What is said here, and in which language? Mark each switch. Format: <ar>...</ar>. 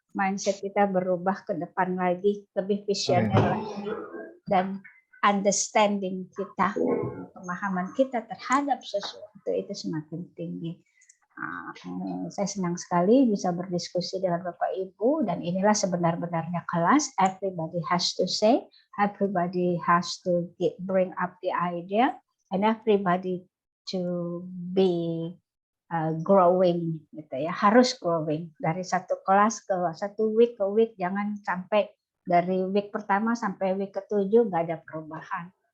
<id>Mindset kita berubah ke depan lagi, lebih visioner lagi, dan understanding kita, pemahaman kita terhadap sesuatu itu semakin tinggi. Saya senang sekali bisa berdiskusi dengan Bapak Ibu, dan inilah sebenar-benarnya kelas.</id> <en>Everybody has to say, everybody has to bring up the idea, and everybody to be growing,</en> <id>gitu ya. Harus growing dari satu kelas ke satu week ke week, jangan sampai dari week pertama sampai week ke-7 nggak ada perubahan.</id>